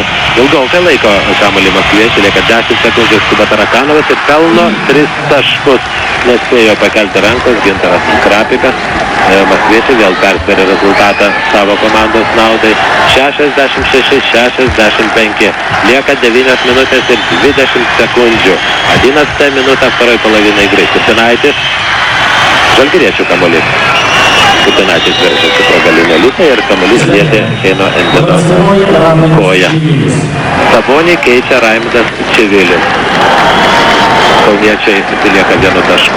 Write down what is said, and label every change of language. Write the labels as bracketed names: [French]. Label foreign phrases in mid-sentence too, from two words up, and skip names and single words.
[Lithuanian] Ilgaukai laiko kamuolį maskviečiai, lieka 10 sekundžių, skuba Tarakanovas ir pelno 3 taškus. Nespėjo pakelti rankos Gintaras Krapikas. Maskviečiai vėl persveria rezultatą savo komandos naudai. 66-65. Lieka 9 minutės ir 20 sekundžių. [Russian] 11 minutę второй половины игры. [Lithuanian] Kurtinaitis. Žalgiriečių kamuolys. Kurtinaitis veržiasi pro galinę liniją ir kamuolys lietė Keino Endeno koją. Sabonį keičia Raimundas Čivilis. Kauniečiai atsilieka 1 tašku.